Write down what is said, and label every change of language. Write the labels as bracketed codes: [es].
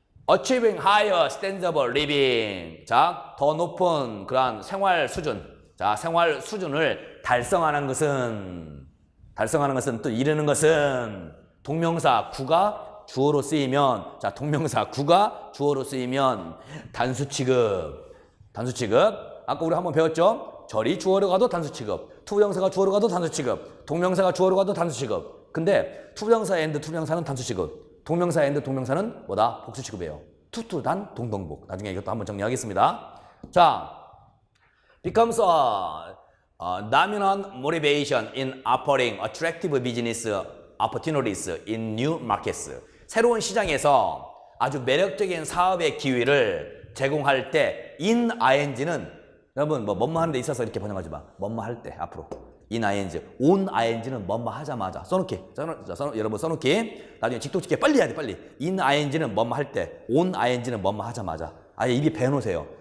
[en] achieving higher standard of living, [ko] 자, 더 높은 그러한 생활 수준, 자, 생활 수준을 달성하는 것은 또 이르는 것은 동명사 구가 주어로 쓰이면, 자, 동명사 구가 주어로 쓰이면 단수 취급. 아까 우리 한번 배웠죠? 절이 주어로 가도 단수 취급, 투부정사가 주어로 가도 단수 취급, 동명사가 주어로 가도 단수 취급. 근데 투부정사 and 투부정사는 단수 취급, 동명사 and 동명사는 뭐다? 복수 취급이에요. 투투단 동동복. 나중에 이것도 한번 정리하겠습니다. [en] 자, becomes a dominant motivation in offering attractive business opportunities in new markets. [ko] 새로운 시장에서 아주 매력적인 사업의 기회를 제공할 때 in ing는 여러분 뭐뭐 하는 데 있어서 이렇게 번역하지 마. 뭐뭐 할 때 앞으로 in ing, on ing는 뭐뭐 하자마자 써놓기. 여러분 써놓기. 나중에 직독직해 빨리 해야 돼. 빨리. in ing는 뭐뭐 할 때, on ing는 뭐뭐 하자마자. 아예 입에 배놓으세요.